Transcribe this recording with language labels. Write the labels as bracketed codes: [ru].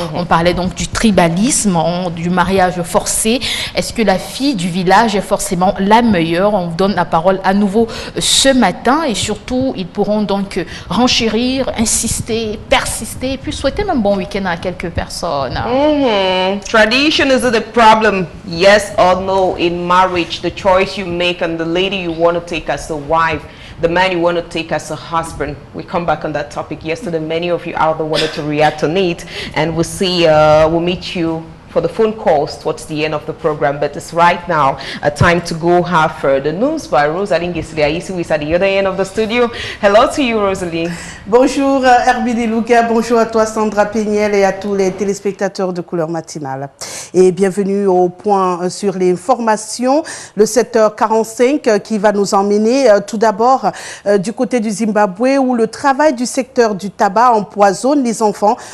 [fr] On parlait donc du tribalisme, du mariage forcé. Est-ce que la fille du village est forcément la meilleure? On vous donne la parole à nouveau ce matin et surtout, ils pourront donc renchérir, insister, persister et puis souhaiter un bon week-end à quelques personnes. [en] Tradition is it a problem? Yes or no in marriage? The choice you make and the lady you want to take as a wife, the man you want to take as a husband. We come back on that topic yesterday. Many of you out there wanted to react on it, and we'll meet you for the phone calls towards the end of the program. But it's right now a time to go have further news by Rosalie Ngislia, who is at the other end of the studio. Hello to you, Rosalie. [fr] Bonjour Herbie Luca, bonjour à toi Sandra Péniel et à tous les téléspectateurs de Couleur Matinale. Et bienvenue au point sur les informations, le 7h45 qui va nous emmener tout d'abord du côté du Zimbabwe où le travail du secteur du tabac empoisonne les enfants.